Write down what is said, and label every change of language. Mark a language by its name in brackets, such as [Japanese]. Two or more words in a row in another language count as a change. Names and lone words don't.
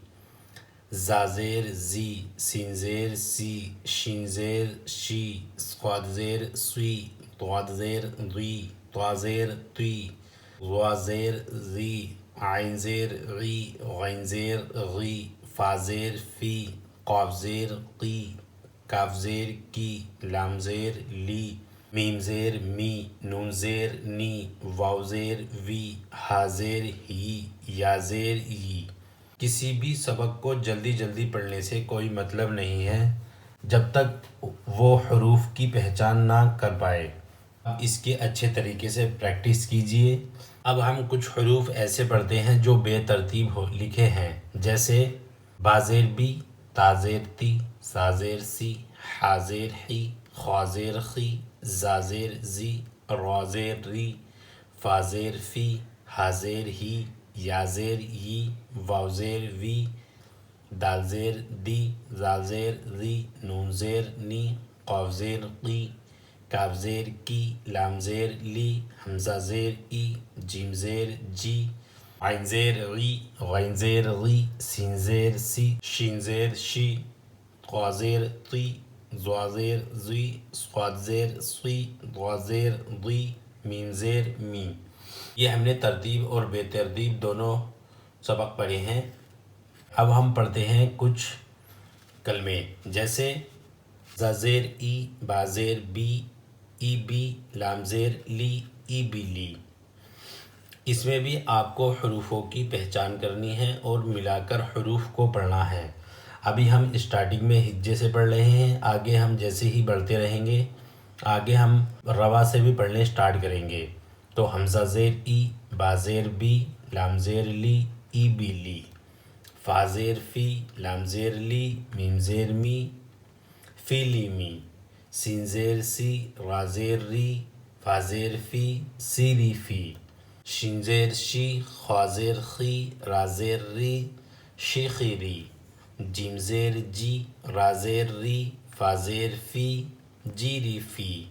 [Urdu] زا زیر زی، سین زیر سی، شین زیر شی، صاد زیر سوی، ضاد زیر ضی، طا زیر طی، ظا زیر زی، عین زیر غی، غین زیر غی، فا زیر فی، قاف زیر قی، کاف زیر کی، لام زیر لی، میم زیر می، نون زیر نی، واو زیر وی، ہا زیر ہی، یا زیر ی۔ کسی بھی سبق کو جلدی جلدی پڑھنے سے کوئی مطلب نہیں ہے جب تک وہ حروف کی پہچان نہ کر پائے۔ اب اس کے اچھے طریقے سے پریکٹس کیجئے۔ اب ہم کچھ حروف ایسے پڑھتے ہیں جو بے ترتیب لکھے ہیں، جیسے با زیر بی، تا زیر تی، سا زیر سی، حا زیر حی، خا زیر خی، زا زیر زی، را زیر ری، فا زیر فی، ہا زیر ہی، یا زیر ی، واو زیر وی، دال زیر دی، زال زیر زی، نون زیر نی، قاف زیر قی، کاف زیر کی، لام زیر لی، حمزہ زیر ای، جیم زیر جی، عین زیر غی، غین زیر غی، سین زیر سی، شین زیر شی، طا زیر طی، ظا زیر ضی، صاد زیر صی، ضا زیر ضی، میم زیر می۔ یہ ہم نے ترتیب اور بے ترتیب دونوں سبق پڑھے ہیں۔ اب ہم پڑھتے ہیں کچھ کلمے، جیسے ز زیر ای، با زیر بی، ای بی، لام زیر لی، ای بی لی۔ اس میں بھی آپ کو حروفوں کی پہچان کرنی ہے اور ملا کر حروف کو پڑھنا ہے۔ ابھی ہم اسٹارٹنگ میں ہجے سے پڑھ رہے ہیں، آگے ہم جیسے ہی بڑھتے رہیں گے آگے ہم روا سے بھی پڑھنے اسٹارٹ کریں گے۔ تو حمزہ زیر ای، با زیر بی، لام زیر لی، ای بی لی، فا زیر فی، لام زیر لی، میم زیر می، فی لی می، سین زیر سی، را زیر ری، فا زیر فی، سی ری فی، شین زیر شی، خا زیر خی، را زیر ری، شی خی ری، جیم زیر جی، را زیر ری، فا زیر فی، جی ری فی،